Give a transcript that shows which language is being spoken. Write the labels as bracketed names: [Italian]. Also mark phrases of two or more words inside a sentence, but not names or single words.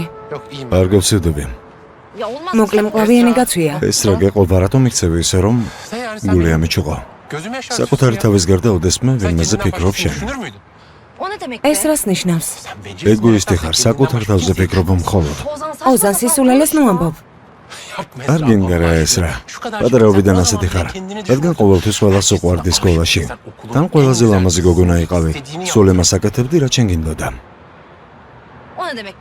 [Turkish] Yok iyiyim. [Georgian] არ გავცივდები. [Turkish] Ya olmaz. [Georgian] მოკლე მკლავიანი გაცვია. ეს რა გეყობა რატომ იქცევი ისე რომ [Turkish] Sen yani sen [Georgian] გული [Turkish] benim [Georgian] ამიჩუყო. [Turkish] gözüme yaşar [Georgian] საკუთარი თავის გარდა ოდესმე [Turkish] Sen [Georgian] ვინმეზე [Turkish] kendinden [Georgian] ფიქრობ [Turkish] başkasını [Georgian] შენ. [Turkish] düşünür müydün? O ne demek [Georgian] ეს რას ნიშნავს? [Turkish] Sen bencilsin. [Georgian] ეგოისტი ხარ, საკუთარ თავზე ფიქრობ მხოლოდ. [Turkish] Ozan saçma [Georgian] ოზან სისულელეს ნუ ამბობ. [Turkish] Yapma [Georgian] არ Esra, გინდა რა [Turkish] Allah [Georgian] ეს რა. [Turkish] aşkına. Şu kadar [Georgian] პატარაობიდან [Turkish] şey- [Georgian] ასეთი ხარ. [Turkish] Kendini [Georgian] რადგან [Turkish] düşün. [Georgian] ყოველთვის ყველას უყვარდი სკოლაში. თან ყველაზე ლამაზი გოგონა იყავი. სულ ემას აკეთებდი რა ჩემ გინდოდა. [Turkish] O ne demek be?